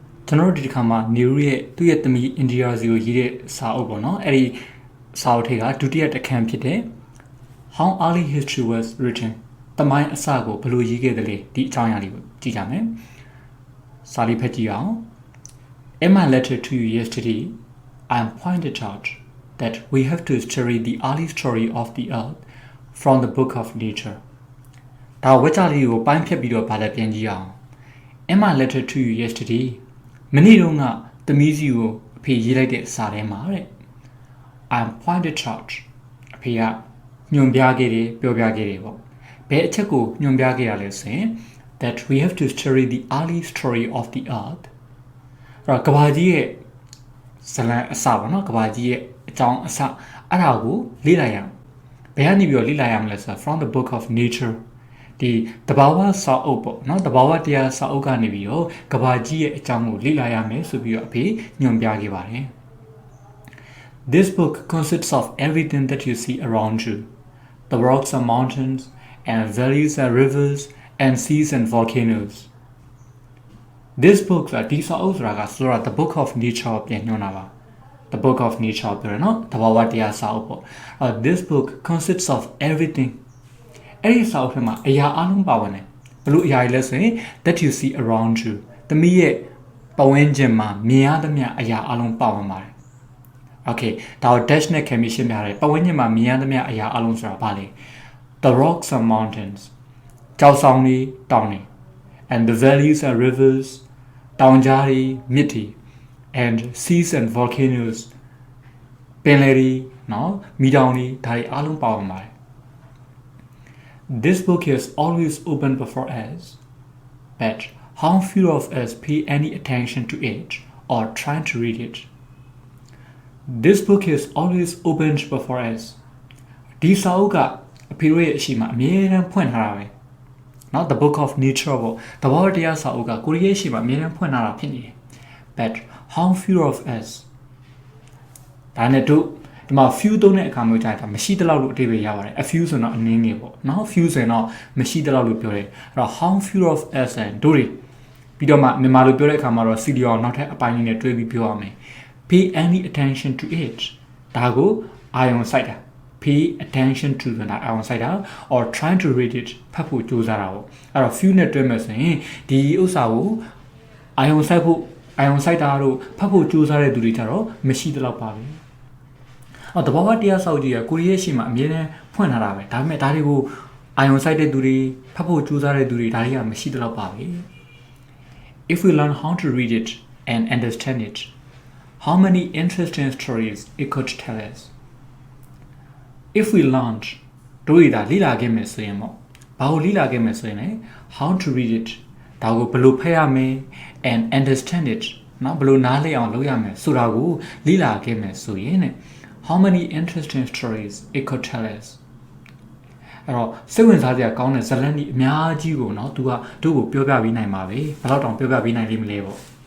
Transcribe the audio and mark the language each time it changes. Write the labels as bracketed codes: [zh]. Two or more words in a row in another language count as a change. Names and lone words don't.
[my] ကျွန်တော်တို့ဒီတစ်ခါမှာ Nehru ရဲ့သူ့ရဲ့သမီး Indira စီကိုရေးတဲ့စာအုပ်ပေါ့နော်အဲ့ဒီစာအုပ်ထဲကဒုတိယတစ်ခန်းဖြစ်တဲ့ How early history was written တမိုင်းအစကိုဘယ်လိုရေးခဲ့သလဲဒီအကြောင်းအရာလေးကိုကြည့်ကြမယ်စာလေးဖတ်ကြည့်အောင် [en] In my letter to you yesterday I pointed out that we have to study the early story of the earth from the book of nature [my] ဒါဝက်ကြလေးကိုပိုင်းဖြတ်ပြီးတော့ဗာလက်ပြန်ကြည့်အောင် [en] In my letter to you yesterday [my] မနေ့တုန်းကသမီးစီကိုအဖေရေးလိုက်တဲ့စာထဲမှာတဲ့ [en] I pointed out [my] အဖေကညွှန်ပြခဲ့တယ်ပြောပြ ခဲ့တယ်ပေါ့ဘယ်အချက်ကိုညွှန်ပြခဲ့ရလဲဆိုရင် [en] that we have to study the early story of the earth [my] အဲ့တော့ကဘာကြီးရဲ့ဇလံအစပေါ့နော်ကဘာကြီးရဲ့အကြောင်းအစအဲ့ဒါကိုလေ့လာရအောင်ဘယ်ကနေပြီးတော့လေ့လာရမလဲဆိုတော့ [en] from the book of nature [my] ဒီတဘာဝစာအုပ်ပေါ့နော်တဘာဝတရားစာအုပ်ကနေပြီးတော့ကဘာကြီးရဲ့အကြောင်းကိုလေ့လာရမယ်ဆိုပြီးတော့အဖေညွှန်ပြခဲ့ပါတယ် [en] This book consists of everything that you see around you the rocks and mountains and valleys and rivers and seas and volcanoes This book [my] ဒီစာအုပ်ဆိုတာကဆိုတာ [en] the book of nature [my] ပြန်ညွှန်တာပါ [en] the book of nature [my] ပြောရ နော်တဘာဝတရားစာအုပ်ပေါ့ [en] This book consists of everything [my] အဲ့ဒီစာအုပ်ထဲမှာအရာအလုံးပါဝင်တယ်ဘလို့အရာတွေလဲဆိုရင် [en] that you see around you [my] သမီးရဲ့ပတ်ဝန်းကျင်မှာမြင်ရသမျှအရာအလုံးပါဝင်ပါတယ် Okay ဒါကို dash နဲ့ can ရှင်း ပြရတယ်ပတ်ဝန်းကျင်မှာမြင်ရသမျှအရာအလုံးဆိုတာဘာလဲ [en] The rocks and mountains [my] ကျောက်ဆောင်တွေတောင်တွေ [en] and the valleys and rivers [my] တောင်ကြားတွေမြစ်တွေ [en] and seas and volcanoes [my] ပင်လယ်တွေနော်မီးတောင်တွေဒါတွေအလုံးပါဝင်ပါတယ် [en] This book is always open before us, but how few of us pay any attention to it or try to read it. This book is always open before us. [my] ဒီစာအုပ်ကအဖေတို့ရဲ့အရှိမအမြဲတမ်းဖွင့်ထားတာပဲ။ [en] Not the book of nature [my] ပေါ့။တဘာဝတရားစာအုပ်ကကိုရီးယားရှိမှအမြဲတမ်းဖွင့်ထားတာဖြစ်နေတယ်။ [en] But how few of us [my] ဒါနဲ့တို့ဒီမှာ few သုံးတဲ့အခါမျိုးကြာတာမရှိတလောက်လို့အဓိပ္ပာယ်ရပါတယ် [en] a few [my] ဆိုတော့အနည်းငယ်ပေါ့နော် few ဆိုရင်တော့မရှိတလောက်လို့ပြောတယ်အဲ့တော့ [en] how few of us and [my] တို့တွေပြီးတော့မှမြန်မာလိုပြောတဲ့အခါမှာတော့ CD အောင်နောက်ထပ်အပိုင်းလေးနဲ့တွဲပြီးပြောရမယ် [en] pay any attention to it [my] ဒါကိုအာရုံ စိုက်တာ [en] pay attention to [my] ဆိုတာအာရုံစိုက်တာ [en] or trying to read it [my] ဖတ်ဖို့ကြိုးစားတာပေါ့အဲ့တော့ few နဲ့တွဲမယ်ဆိုရင်ဒီဥစ္စာကိုအာရုံစိုက်တာတို့ဖတ်ဖို့ကြိုးစားတဲ့သူတွေကြတော့မရှိတလောက်ပါပဲတဘာဝတရားစာအုပ်ကြီးကကိုရီးယားရှိမှအမြဲတမ်းဖွင့်ထားတာပဲဒါပေမဲ့ဒါတွေကိုအာရုံစိုက်တဲ့သူတွေဖတ်ဖို့ကြိုးစားတဲ့သူတွေဒါတွေကမရှိတလောက်ပါပဲ [en] If we learn how to read it and understand it how many interesting stories it could tell us If we learn [my] တို့ရတာလေ့လာ ခဲ့မယ်ဆိုရင်ပေါ့ဘာကိုလေ့လာခဲ့မယ်ဆိုရင် [en] how to read it [my] ဒါကိုဘယ်လိုဖတ်ရမလဲ [en] and understand it [my] နော်ဘယ်လိုနားလည်အောင်လုပ်ရမယ်ဆိုတာကိုလေ့လာခဲ့မယ်ဆိုရင် [en] How many interesting stories it could tell us [my] အဲ့တော့စိတ်ဝင်စားစရာကောင်းတဲ့ဇာတ်လမ်းကြီးအများကြီးကိုเนาะသူကတို့ကိုပြောပြပေးနိုင်ပါပဲဘယ်တော့တောင်ပြောပြပေးနိုင်လိမ့်မလဲပေါ့